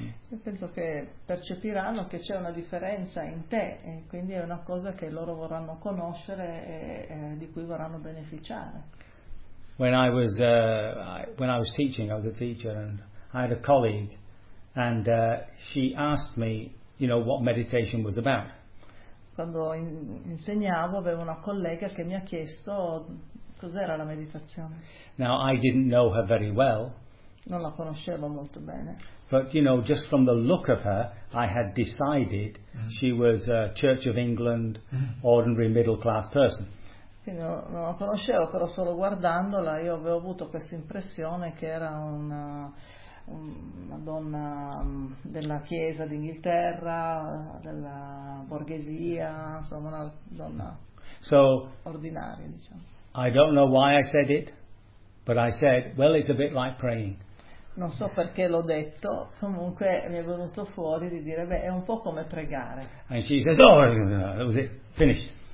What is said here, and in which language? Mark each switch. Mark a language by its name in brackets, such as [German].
[Italian] Io penso che percepiranno che c'è una differenza in te e quindi è una cosa che loro vorranno conoscere e di cui vorranno beneficiare. [English] When I was teaching, I was a teacher and I had a colleague and she asked me, you know, what meditation was about. [Italian] Quando insegnavo avevo una collega che mi ha chiesto cos'era la meditazione. [English] Now I didn't know her very well. [Italian] Non la conoscevo molto bene. [English] But you know, just from the look of her, I had decided she was a Church of England, ordinary middle class person. [Italian] Non la conoscevo, però solo guardandola io avevo avuto questa impressione che era una donna della Chiesa d'Inghilterra, della borghesia, insomma una donna ordinaria, diciamo. [English] I don't know why I said it, but I said, well, it's a bit like praying. [Italian] Non so perché l'ho detto, comunque mi è venuto fuori di dire, beh, è un po' come pregare. [English] And she says, oh, that was it, finished.